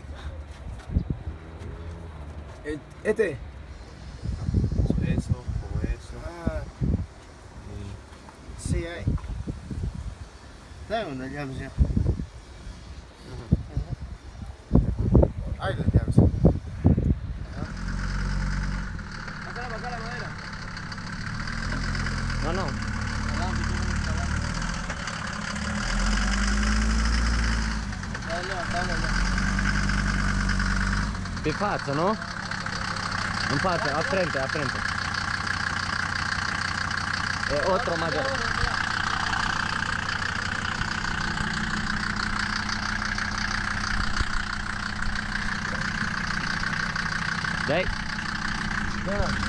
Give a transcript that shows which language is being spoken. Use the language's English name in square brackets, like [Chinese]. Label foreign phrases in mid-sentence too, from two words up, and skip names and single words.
[Spanish] Este. Eso, como eso. Ah, sí, hay. Dame una llave ya. Hay las llaves. [Romanian] Nu, nu. Pe față, nu? În față, [Spanish] a frente, a frente. E otro mayor. [Romanian] De-ai? Da.